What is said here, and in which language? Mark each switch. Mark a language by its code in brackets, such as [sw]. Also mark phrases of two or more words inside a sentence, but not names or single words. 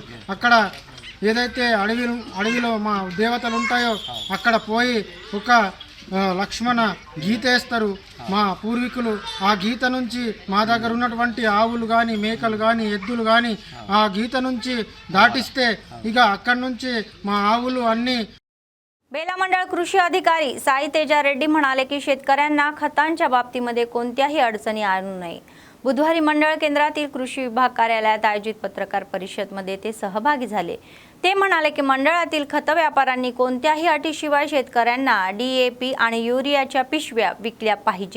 [te] అక్కడ ఏదైతే అడవిలో మా దేవతలు ఉంటాయో అక్కడ పోయి ఒక లక్ష్మణ గీత వేస్తారు మా పూర్వీకులు. ఆ గీత నుంచి మా దగ్గర ఉన్నటువంటి ఆవులు కానీ మేకలు కానీ ఎద్దులు కానీ ఆ గీత నుంచి దాటిస్తే ఇక అక్కడి నుంచి మా ఆవులు అన్నీ. [mr] बेला मंडळ कृषी अधिकारी साई तेजा रेड्डी म्हणाले की शेतकऱ्यांना खतांच्या बाबतीमध्ये कोणत्याही अडचणी आणू नये. बुधवारी मंडळ केंद्रातील कृषी विभाग कार्यालयात आयोजित पत्रकार परिषदेमध्ये ते सहभागी झाले. ते म्हणाले की मंडळातील खत व्यापाऱ्यांनी कोणत्याही अटीशिवाय शेतकऱ्यांना DAP आणि युरियाच्या पिशव्या विकल्या पाहिजेत.